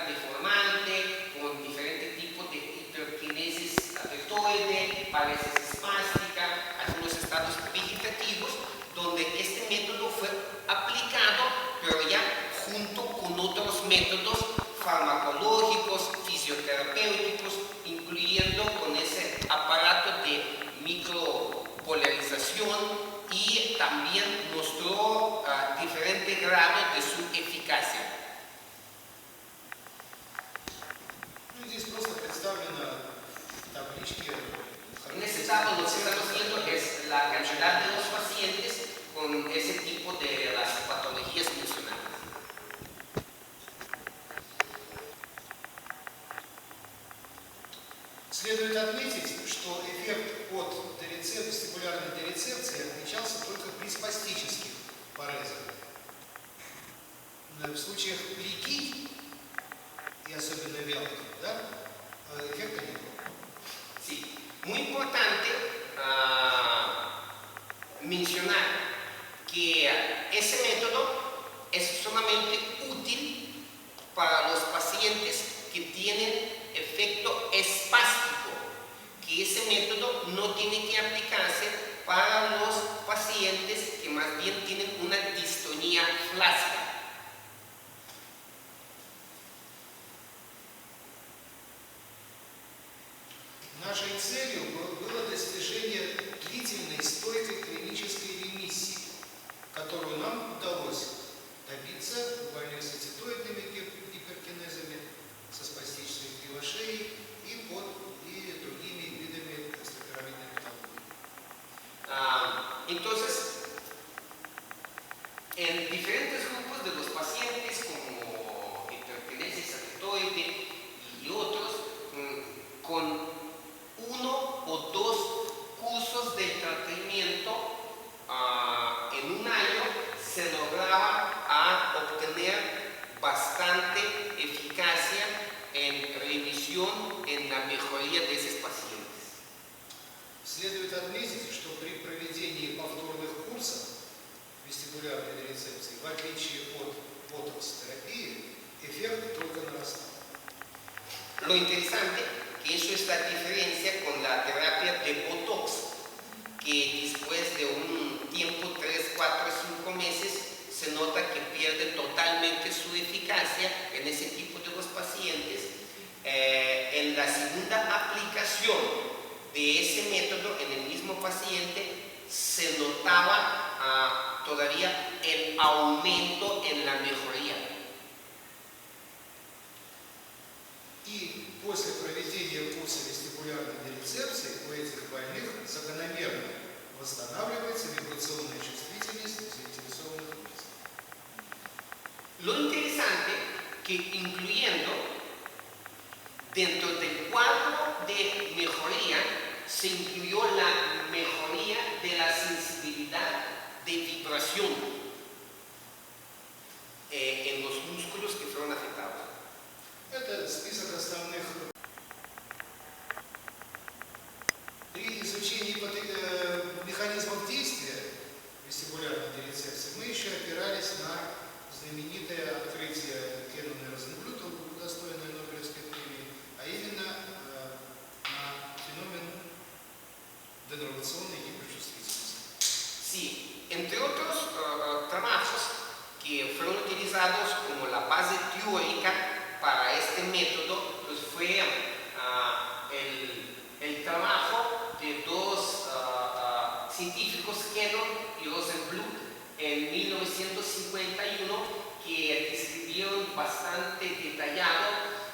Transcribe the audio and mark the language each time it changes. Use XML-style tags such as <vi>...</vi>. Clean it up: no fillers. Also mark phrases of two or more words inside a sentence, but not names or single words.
<es>deformante, con diferentes tipos de hiperquinesis afectoide, parálisis espástica, algunos estados vegetativos, donde este método fue aplicado, pero ya junto con otros métodos farmacológicos, fisioterapéuticos, incluyendo con ese aparato de micropolarización, y también mostró diferentes grados de su eficacia.</es> <ru>Здесь просто представлена в табличке.</ru> <es>En este estado lo que estamos viendo es la cantidad de los pacientes con ese tipo de las patologías mencionadas.</es> <ru>Следует отметить, что эффект от вестибулярной дорецепции отмечался только при спастических парезах. В случаях лейкий, и особенно вялых, да, эффекта не было.</ru> <es>Sí, muy importante mencionar que ese método es solamente útil para los pacientes que tienen efecto espástico, que ese método no tiene que aplicarse para los pacientes que más bien tienen una distonía flácida.</es> <ru>Нашей целью было достижение длительной, стойкой клинической ремиссии, которую нам удалось добиться у больных с ацетоидными гиперкинезами, со спастической кривошеей и другими видами экстрапирамидной патологии.</ru> <es>Entonces, en diferentes grupos de los pacientes como hiperquinesis afectoide y otros, con uno o dos cursos de tratamiento en un año se lograba obtener bastante eficacia en remisión, en la mejoría de esos pacientes.</es> <ru>Следует отметить, что при проведении повторных курсов вестибулярной дорецепции, в отличие от ботокс-терапии, эффект только нарастал.</ru> <es>Lo interesante que eso es la diferencia con la terapia de Botox, que después de un tiempo, 3, 4, 5 meses, se nota que pierde totalmente su eficacia en ese tipo de los pacientes. En la segunda aplicación de ese método en el mismo paciente se notaba todavía el aumento en la mejoría.</es> <ru>И после проведения курса вестибулярной дорецепции у этих больных закономерно восстанавливается вибрационная чувствительность заинтересованных лиц.</ru> <es>Lo interesante que incluyendo dentro del cuadro de mejoría se incluyó la mejoría de la sensibilidad de vibración en los músculos que fueron afectados.</es> <ru>Это список основных. При изучении механизмов действия вестибулярной дорецепции мы еще опирались на знаменитое открытие Кеннона и Розенблюта, удостоенное Нобелевской премии, а именно на феномен денервационной гиперчувствительности.</ru> <es>Sí, entre otros trabajos que fueron utilizados como la base teórica para este método pues, fue el trabajo de dos científicos, Cannon y Rosenbluth, en 1951, que describieron bastante detallado</es>